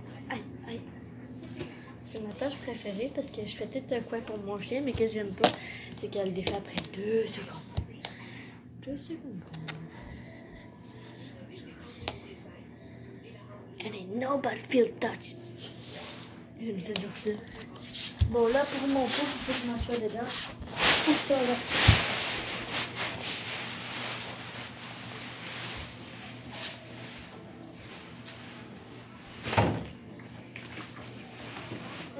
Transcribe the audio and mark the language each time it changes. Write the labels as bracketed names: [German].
[French] Aïe, aïe. C'est ma tâche préférée parce que je fais tout un coin pour mon chien, mais qu'est-ce que j'aime pas, c'est qu'elle le défait après 2 secondes. 2 secondes. [English] And ain't nobody feel touched. [French] J'aime ça dire ça. Bon, là, pour mon pot, il faut que je m'assoie dedans. Ouf, là.